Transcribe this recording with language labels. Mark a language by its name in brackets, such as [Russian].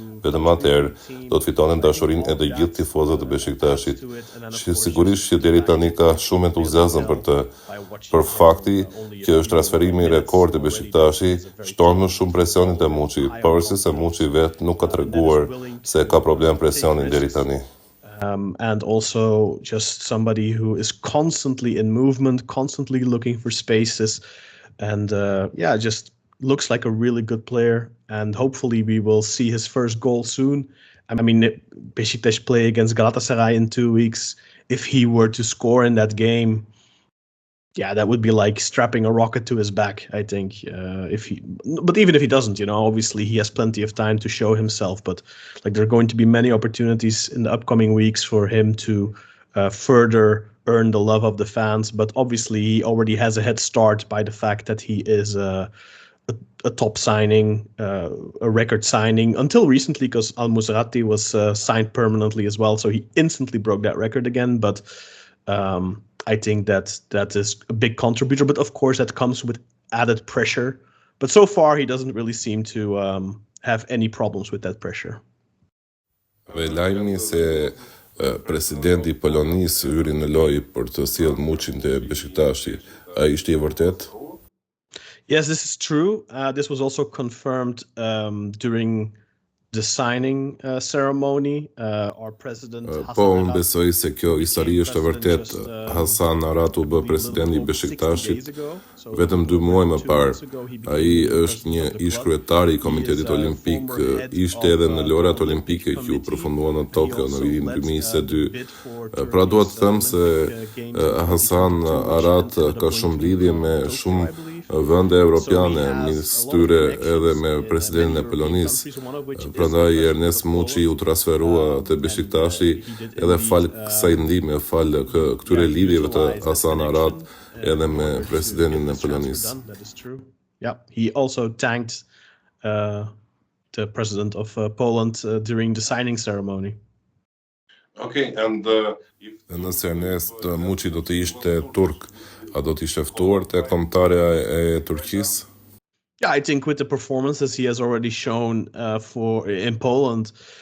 [Albanian] Vetëm atëherë do të fitonin dashurinë e të gjithë tifozëve të Beşiktaşit. Sigurisht që deri tani ka shumë entuziazëm për të, për fakti që është transferimi i rekord të Beşiktashi shton më shumë presionin te Muçi, pavarësisht se Muçi vetë nuk ka treguar se ka problem presionin deri tani. [English] And also just somebody who is constantly in movement, constantly looking for spaces, and just looks like a really good player. And hopefully we will see his first goal soon. I mean, Beşiktaş play against Galatasaray in 2 weeks. If he were to score in that game, that would be like strapping a rocket to his back, I think. But even if he doesn't, obviously he has plenty of time to show himself. But like, there are going to be many opportunities in the upcoming weeks for him to further earn the love of the fans. But obviously he already has a head start by the fact that he is a top signing, a record signing, until recently, because Al-Musrati was signed permanently as well. So he instantly broke that record again. But I think that is a big contributor, but of course that comes with added pressure. But so far he doesn't really seem to have any problems with that pressure. [Albanian] Lajmi se presidenti i Polonisë hyri në lojë për të sjellë Muçin te Beşiktashi, ai ishte I vërtet? [English] Yes, this is true. This was also confirmed during the signing ceremony. Our president [Albanian] Po, unë besoj se kjo histori është e vërtet. Hasan Arat u bë presidenti I Beşiktaşit vetëm 2 muaj më parë. Ai është një ish kryetari I Komitetit Olimpik, ishte edhe në lojrat olimpike që u përfunduan në Tokyo në vitin 2022. Pra dua të them se Hasan Arat ka shumë lidhje me shumë vende evropiane, midis tyre edhe me presidentin e Polonisë. Prandaj Ernest Muçi u transferua te Beşiktashi edhe fal kësaj ndihme, fal këtyre lidhjeve të Hasan Arat edhe me presidentin e Polonisë. [English] Yeah, he also thanked the president of Poland during the signing ceremony. Okay, and [Albanian] Nëse Ernest Muçi do të ishte turk, a do të ishte ftuar te kombëtarja e Turqisë? [English] Yeah, I think with the performances he has already shown in Poland,